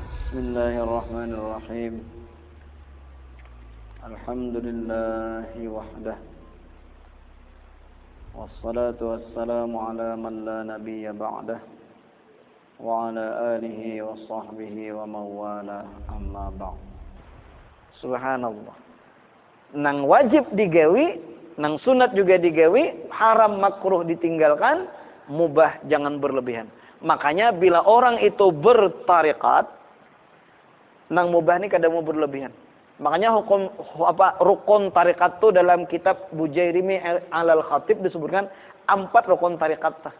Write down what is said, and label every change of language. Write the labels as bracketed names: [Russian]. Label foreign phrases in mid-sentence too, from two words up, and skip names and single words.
[Arabic] بسم الله الرحمن الرحيم. الحمد لله وحده. والصلاة والسلام على من لا نبي بعده. وعلى آله وصحبه ومن والاه أما بعد. Subhanallah. [Banjar] Nang wajib digawi, nang sunat juga digawi, haram makruh ditinggalkan, mubah jangan berlebihan. Makanya bila orang itu bertariqat, nang mubah ini kadang mau berlebihan. Makanya rukun tariqat itu dalam kitab Bujairimi Alal Khatib disebutkan 4 rukun tariqat.